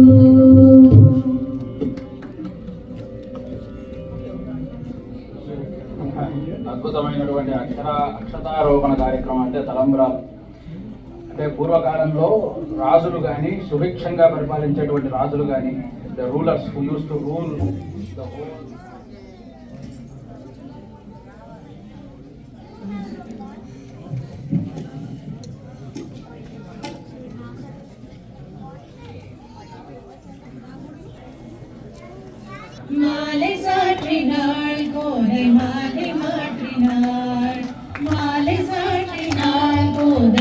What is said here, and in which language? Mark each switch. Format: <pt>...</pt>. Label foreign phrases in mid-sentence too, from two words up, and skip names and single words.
<te>అద్భుతమైనటువంటి అక్షతారోపణ కార్యక్రమం అంటే తలంబ్రాలు. అంటే పూర్వకాలంలో రాజులు కానీ సుభిక్షంగా పరిపాలించేటువంటి రాజులు కానీ</te> <en>the rulers who use to rule the whole</en> <ta>மாலை சாற்றினாள் கோதை மாலை மாற்றினாள் மாலை சாற்றினாள் கோதை</ta>